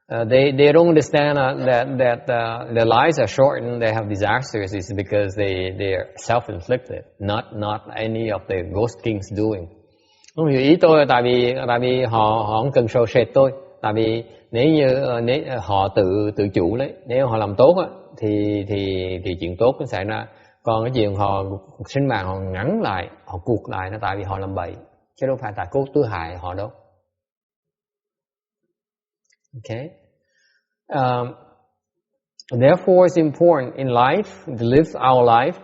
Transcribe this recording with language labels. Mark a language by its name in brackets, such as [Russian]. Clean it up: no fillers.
[English] They don't understand that their lives are short and they have disasters is because they are self-inflicted, not any of the ghost kings doing. [Vietnamese] Không hiểu ý tôi tại vì họ không cần sâu sệt tôi. Tại vì nếu họ tự chủ đấy, nếu họ làm tốt á thì chuyện tốt nó xảy ra. Còn cái chuyện họ sinh mạng họ ngắn lại, họ cuộc lại nó tại vì họ làm bậy, chứ đâu phải tại cố tư hại họ đâu. Okay. [English] Therefore, it's important in life to live our life.